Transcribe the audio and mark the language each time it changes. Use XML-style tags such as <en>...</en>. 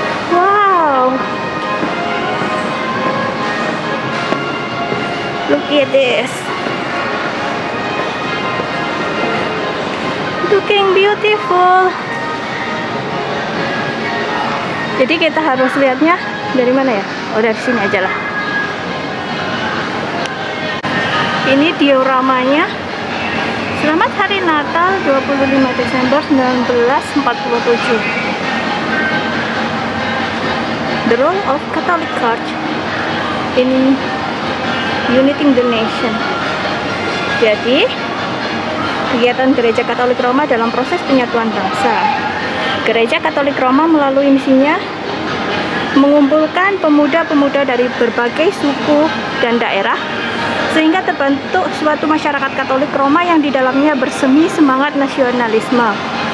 <en>Wow, look at this, looking beautiful.</en> <id>Jadi kita harus lihatnya dari mana ya? Oh, dari sini aja lah. Ini dioramanya. Selamat Hari Natal 25 Desember 1947.</id> <en>The role of Catholic Church in uniting the nation.</en> <id>Jadi, kegiatan Gereja Katolik Roma dalam proses penyatuan bangsa. Gereja Katolik Roma melalui misinya mengumpulkan pemuda-pemuda dari berbagai suku dan daerah sehingga terbentuk suatu masyarakat Katolik Roma yang di dalamnya bersemi semangat nasionalisme.</id>